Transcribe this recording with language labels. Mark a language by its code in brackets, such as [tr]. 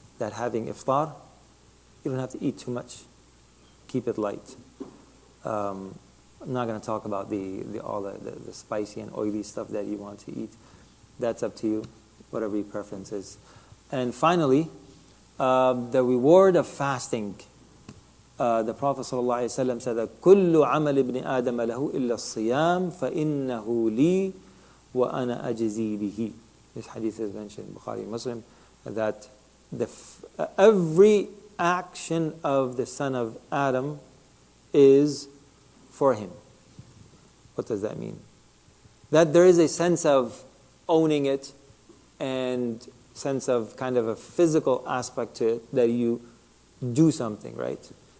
[en] That having iftar, you don't have to eat too much. Keep it light. I'm not going to talk about all the spicy and oily stuff that you want to eat. That's up to you, whatever your preference is. And finally, the reward of fasting. The Prophet ﷺ said that [ar] كل عمل ابن آدم له إلا الصيام فإنه لي وأنا أجزي به. [en] This hadith is mentioned in Bukhari and Muslim, that every action of the son of Adam is for him. What does that mean? That there is a sense of owning it and sense of kind of a physical aspect to it, that you do something, right?